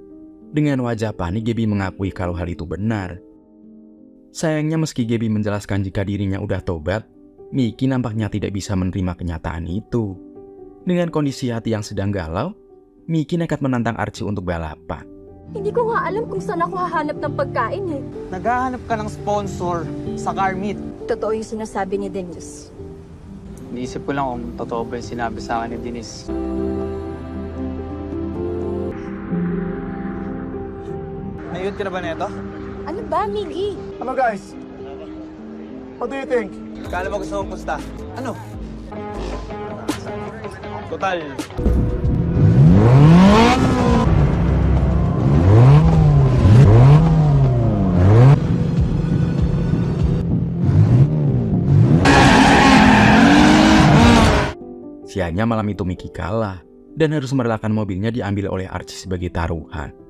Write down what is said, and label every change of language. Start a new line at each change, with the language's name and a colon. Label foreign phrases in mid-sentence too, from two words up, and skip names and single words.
Indonesian: Dengan wajah panik, Gaby mengakui kalau hal itu benar. Sayangnya meski Gaby menjelaskan jika dirinya udah tobat, Mickey nampaknya tidak bisa menerima kenyataan itu. Dengan kondisi hati yang sedang galau, Mickey nekat menantang Archie untuk balapan.
Filipino: Hindi ko nga alam kung saan ako hahanap ng pagkain eh. Naghahanap ka ng sponsor sa
English: car meet.
Filipino: Totoo yung sinasabi ni Dennis. Iniisip ko lang kung totoo ba yung sinabi sa akin ni Dennis. Nayod ka na ba neto? Ano ba, Miggy? Ano, guys?
English: What do you think?
Filipino: Kala mo gusto mong pusta? Ano? Total.
Indonesian: Sialnya malam itu Mickey kalah dan harus merelakan mobilnya diambil oleh Archie sebagai taruhan.